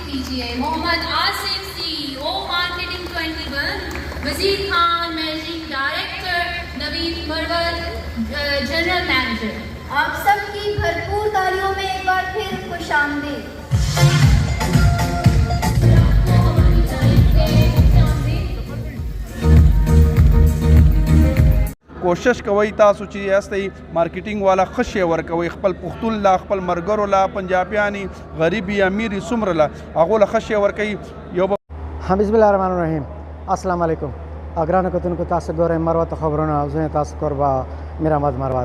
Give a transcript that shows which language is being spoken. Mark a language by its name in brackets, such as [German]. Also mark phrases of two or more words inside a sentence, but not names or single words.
[Urdu] کیجیے محمد آصف [English] CEO marketing [Urdu] 21، وزیر خان [English] managing director, [Urdu] نوید مرور [English] general manager. [Urdu] آپ سب کی بھرپور تالیوں میں ایک بار پھر خوش آمدید۔ [Pashto] کوشش کوي تاسو چې یاستئ مارکیټینګ والا ښه شی ورکوئ خپل پښتون لا خپل ملګرو لا پنجابیانې غریبي امیري څومره له هغو له ښه شی ورکوي یو [Arabic] بسم الله الرحمن الرحیم. السلام علیکم. [Pashto] ګرانو کتونکو تاسو ګورئ مروت خبرونه، زه تاسو کوربه میر احمد مروت.